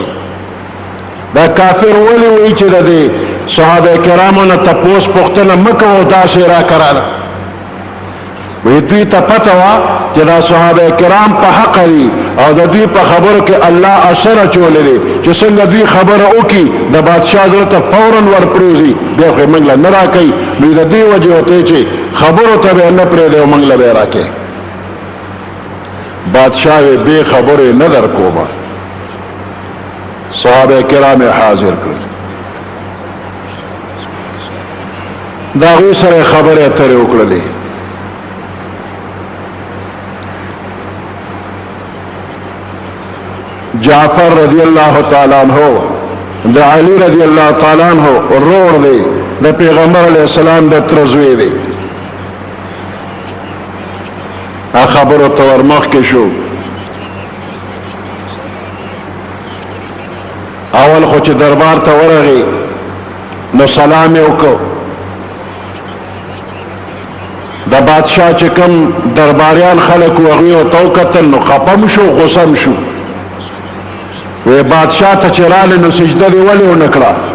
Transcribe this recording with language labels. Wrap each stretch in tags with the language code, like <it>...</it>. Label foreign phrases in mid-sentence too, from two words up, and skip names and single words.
<ps>دا کافر ولې وایي چې د دې صحابه کرامو نه تپوس پوښتنه مه کوه داسې راکړه وی دوی ته پته وه چې دا صحابه کرام په حق دي او د دوی په خبرو کې الله اثر اچولی دی چې څنګه دوی خبره وکړي د بادشاه زړه ته فورا ورپرېوځي بیا خو یې موږ له نه راکوي نو د دې وجې ورته چې خبرو ته به یې نه پرېږدی او موږ له به یې راکوي بادشاه یې بې خبرو یې نه در کومه صحابه کرام یې حاضر کړل د هغوی سره خبرې اترې وکړلې جعفر</ps> <ar>رضی اللہ تعالی عنہ</ar> <ps>د علی</ps> <ar>رضی اللہ تعالی عنہ</ar> <ps>رور دی د پیغمبر</ps> <ar>علیہ السلام</ar> <ps>د ترزوی دی خبرو تور مخ کې شو اول خو چې دربار ته ورغی نو سلام یې وکړ د بادشاہ چې کوم درباریان خلک و هغوی ورته وکتل نو خپه شو غصه شو وی بادشاہ ته چې راغلی نو سجده دې ولې ونه کړه</ps>